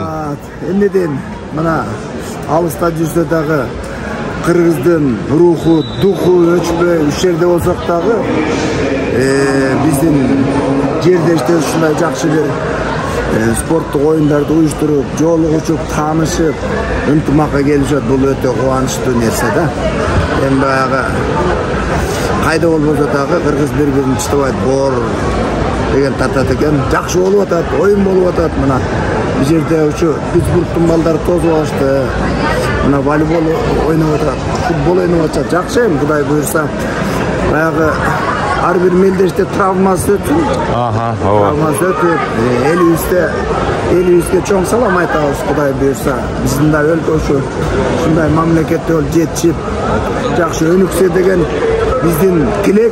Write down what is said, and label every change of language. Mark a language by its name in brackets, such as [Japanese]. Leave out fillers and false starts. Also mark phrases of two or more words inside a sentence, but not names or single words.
[Kyrgyz] Эмнеден мына алыста жүрсө дагы кыргыздын руху, духу өчпөй үч жерде болсок дагы биздин жердештер ушундай жакшы бир спорттук оюндарды уюштуруп, жолугушуп, таанышып, ынтымакка келишет. Бул өтө кубанычтуу нерсе да. Эми баягы кайда болбосо дагы кыргыз бири-бирин чыдабайт боор деген тартат экен. Жакшы болуп атат, оюн болуп атат. Мына бул жерде ушу Питтсбургдун балдары тосуп алышты. Мына волейбол ойноп отурат, футбол ойноп отурат. Жакшы эми Кудай буйрса. Баягы ар бир мелдеште травмасы өтүп. Травмасы өтүп, элибизге чоң салам айтабыз Кудай буйрса. Биздин да өлкө ушундай мамлекетте жетишип, жакшы өнүксө деген биздин тилек.